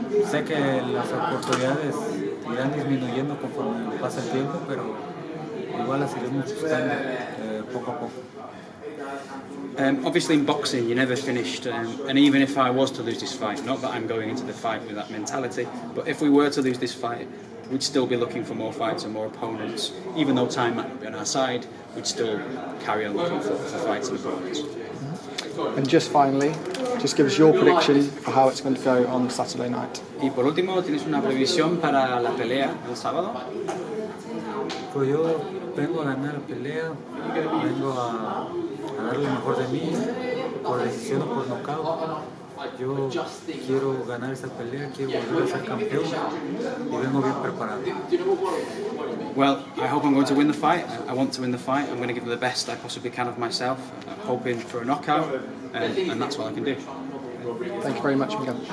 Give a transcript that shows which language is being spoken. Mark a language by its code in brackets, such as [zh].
[es] Sé que las oportunidades irán disminuyendo conforme pasa el tiempo, pero igual las iremos buscando poco a poco. [en] Obviously in boxing you're never finished, and even if I was to lose this fight, not that I'm going into the fight with that mentality, but if we were to lose this fight, we'd still be looking for more fights and more opponents. Even though time might not be on our side, we'd still carry on looking for fights and opponents. And just finally, just give us your prediction for how it's going to go on Saturday night. [es] Y por último, ¿tienes una previsión para la pelea del sábado? Pues yo vengo a ganar la pelea, vengo a dar lo mejor de mí, por decisión o por nocaut. Yo quiero ganar esa pelea, quiero volver a ser campeón y vengo bien preparado. [en] Well, I hope I'm going to win the fight. I want to win the fight. I'm going to give the best I possibly can of myself. I'm hoping for a knockout, and that's what I can do. Thank you very much, Miguel.